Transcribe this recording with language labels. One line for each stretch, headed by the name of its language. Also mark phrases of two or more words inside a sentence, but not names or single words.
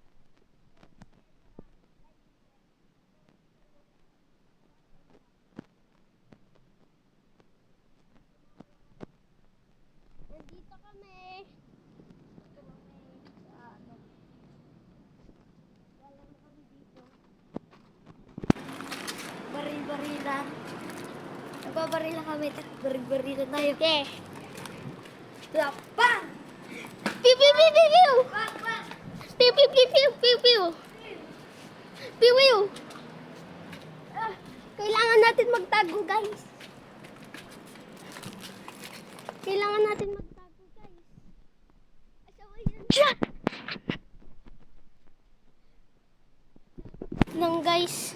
Filipino: Nandito kami. Wala na kami dito. Baril-barilan. Nagbabarila kami. Baril-barilan tayo. Okay. Bang! Pew pew pew pew pew. Bang! Bang! Pew pew pew pew pew pew. Pew pew. Kailangan natin magtago, guys. Kailangan natin magtago, guys. Asawa yan. Shot! Nang guys.